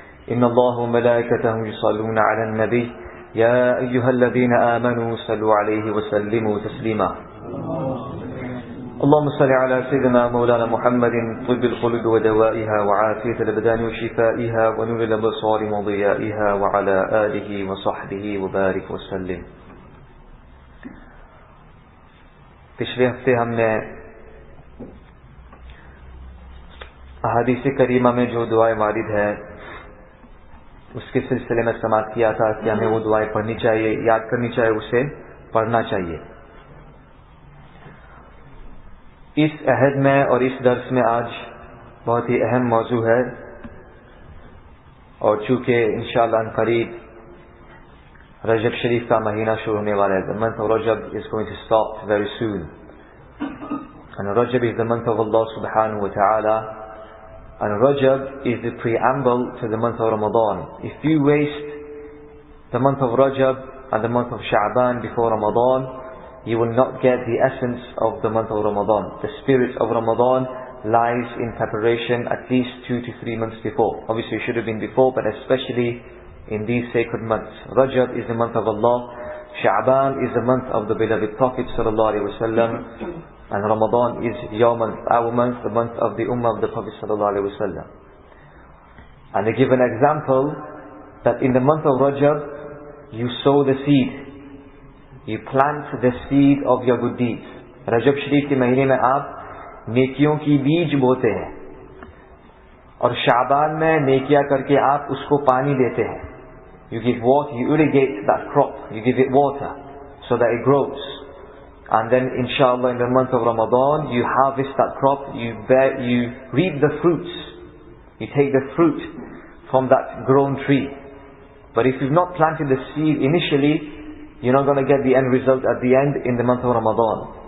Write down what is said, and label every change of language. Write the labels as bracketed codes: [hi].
[ar] إن الله وملائكته يصلون على النبي يا أيها الذين آمنوا صلوا عليه وسلموا تسليما. اللهم صل على سيدنا مولانا محمد طب القلوب ودوائها وعافية الأبدان وشفائها ونور الأبصار وضيائها وعلى آله وصحبه وبارك وسلم. [hi] पिछले हफ्ते हमने अहादीस करीमा में जो दुआएं वारिद है उसके सिलसिले में समाप्त किया था कि हमें वो दुआएं पढ़नी चाहिए, याद करनी चाहिए, उसे पढ़ना चाहिए. इस अहद में और इस दर्स में आज बहुत ही अहम मौजू है और चूँकि इंशाअल्लाह करीब रजब शरीफ का महीना शुरू होने वाला है. [en] The month of Rajab is going to start very soon and Rajab is the month of Allah subhanahu wa ta'ala and Rajab is the preamble to the month of Ramadan. If you waste the month of Rajab and the month of Sha'ban before Ramadan, you will not get the essence of the month of Ramadan. The spirit of Ramadan lies in preparation at least 2 to 3 months before. Obviously it should have been before, but especially in these sacred months. Rajab is the month of Allah, Sha'ban is the month of the beloved Prophet sallallahu alaihi wasallam, and Ramadan is your month, our month, the month of the Ummah of the Prophet sallallahu alaihi wasallam. And they give an example that in the month of Rajab you sow the seed, you plant the seed of your good deeds. [hi] रजब शरीफ के महीने में आप नेकियों की बीज बोते हैं और शाबान में नेकियां करके आप उसको पानी देते हैं. [en] You give water, you irrigate that crop, you give it water so that it grows. And then inshallah in the month of Ramadan you harvest that crop, you reap the fruits, you take the fruit from that grown tree. But if you've not planted the seed initially, you're not going to get the end result at the end in the month of Ramadan.